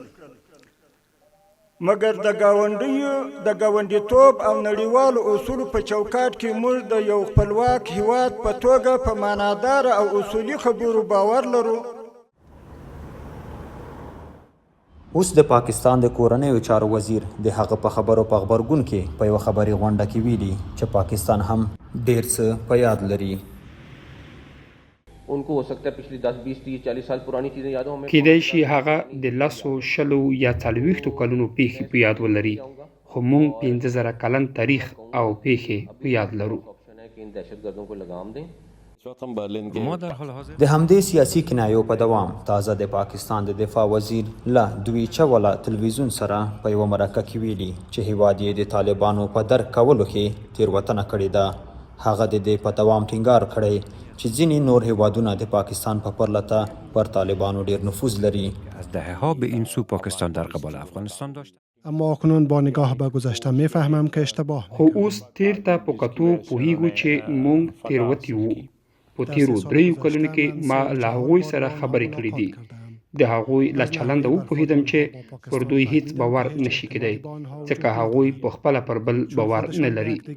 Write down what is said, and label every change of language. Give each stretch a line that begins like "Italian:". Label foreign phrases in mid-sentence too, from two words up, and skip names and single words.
Pashto: مګر د ګاونډیتوب او نړیوالو اصولو په چوکاټ کې موږ د یو خپلواک هیواد په توګه په معنادار او اصولي خبرو باور لرو. اوس د پاکستان د کورنیو چارو وزیر د هغه په خبرو په خبرګون کې په یو خبري غونډه کې ویلي چې پاکستان هم ډیر څه په یاد لري.
Urdu: ان کو ہو سکتا ہے پچھلی 10، 20، 30، 40 سال پرانی چیزیں یاد ہو.
Pashto: کېدای شي هغه د 10 یا 40 کلونو پیښې په یاد ولري خو موږ 15,000 کلن تاریخ او پیښې په یاد لرو. د همدې سیاسي کنایو په دوام تازه د پاکستان د دفاع وزیر له دوی چوله تلویزیون سره په یوه مرکه کې ویلي چې هیواد یې د طالبانو په درک کولو کې تېروتنه کړې ده. هغه د دې په دوام ټینګار کړی چې ځینې نور هیوادونه د پاکستان په پرتله پر طالبانو ډیر نفوذ لري.
Persian: از دهه‌ها به این سو پاکستان در قبال افغانستان داشت. اما اکنون با نگاه به گذشته میفهمم که اشتباه
Pashto: خو اوس تیر ته په کتو پوهیږو چې موږ تیروتي وو په تیرو 3 کلونو کې ما له هغوی سره خبرې کړې دي د هغوی له چلنده وپوهېدم چې پر دوی هیڅ باور نشي کېدی ځکه هغوی په خپله پر بل باور نه لري.